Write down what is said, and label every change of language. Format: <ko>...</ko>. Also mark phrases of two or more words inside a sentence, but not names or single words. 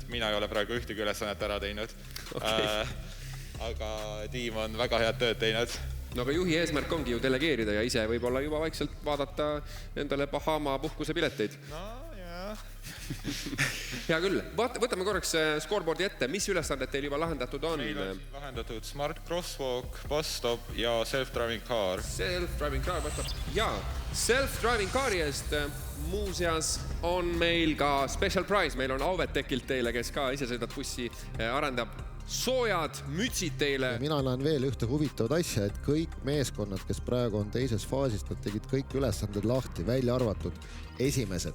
<et>Mina ei ole praegu ühtegi ülesannet ära teinud. Aga tiim on väga head tööd teinud. No aga juhi eesmärk ongi ju delegeerida ja ise võib-olla juba vaikselt vaadata endale Bahama puhkuse pileteid. No, jah. Hea küll. Võtame korraks scoreboardi ette. Mis ülesanded teil juba lahendatud on? Meil on lahendatud Smart Crosswalk, Bus-Stop ja Self-Driving Car. Self-Driving Car, ja Self-Driving Cari eest muuseas on meil ka</et> <en>special prize.</en> <et>Meil on Auvet Tekilt teile, kes ka isesõidat bussi arendab. soojad mütsid teile. Mina näen veel ühte huvitavat asja, et kõik meeskonnad, kes praegu on teises faasis, nad tegid kõik ülesanded lahti, välja arvatud esimesed.</et>